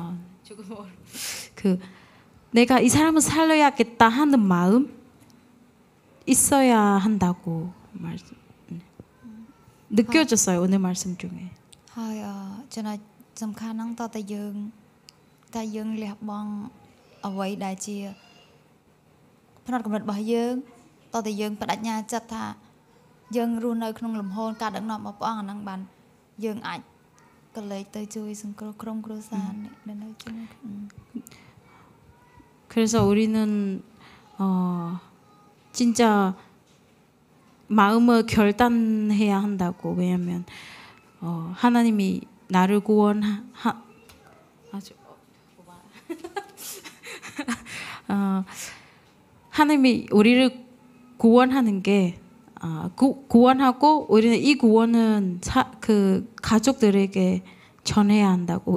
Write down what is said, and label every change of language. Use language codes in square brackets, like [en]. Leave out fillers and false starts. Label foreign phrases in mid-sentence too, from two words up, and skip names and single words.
[ko] 그 내가 이 사람을 살려야겠다 하는 마음 있어야 한다고 느껴졌어요 오늘 말씀 중에. [km] ហើយចំណុចសំខាន់ហ្នឹងតើតែយើងលះបង់អ្វីដែលជាផ្នត់គំនិតរបស់យើងតើតែយើងបដិញ្ញាចិត្តថាយើងរស់នៅក្នុងលំហការដឹកនាំរបស់ព្រះអង្គអាហ្នឹងបានយើងអាចកលេចទៅជួយសង្គ្រោះក្រុមគ្រួសារដែលនៅជាមួយ [ko] 그래서 우리는 진짜 마음을 결단해야 한다고. 왜냐면 하나님이 나를 하나님이 우리를 구원하는 게 구원하고 우리는 이 구원은 그 가족들에게 전해야 한다고.